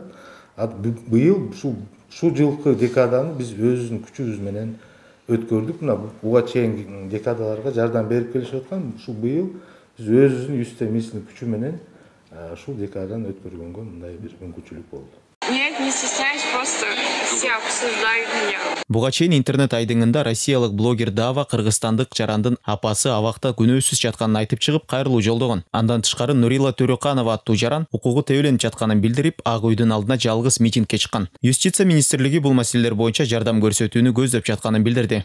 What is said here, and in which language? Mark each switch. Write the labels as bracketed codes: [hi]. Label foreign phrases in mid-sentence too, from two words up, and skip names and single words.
[ky] Быйыл ушул жылкы декаданы биз өзүбүздүн күчүбүз менен өткөрдүк. Мына буга чейинки декадаларга жардам берип келишип аткан. Ушул быйыл биз өзүбүздүн 100 миңдин күчү менен ушул декаданы өткөргөнгө мындай бир мүмкүнчүлүк болду. [ru] Нет, не стесняюсь, просто все обсуждают меня. [ky] Буга чейин интернет айдыңында россиялык блогер Дава кыргызстандык жарандын апасы абакта күнөөсүз жатканын айтып чыгып, кайрылуу жолдогон. Андан тышкары Нурила Төрөканова аттуу жаран укугу тебеленип жатканын билдирип, Ак үйдүн алдына жалгыз митингке чыккан. Юстиция министрлиги бул маселелер боюнча жардам көрсөтүүнү көздөп жатканын билдирди.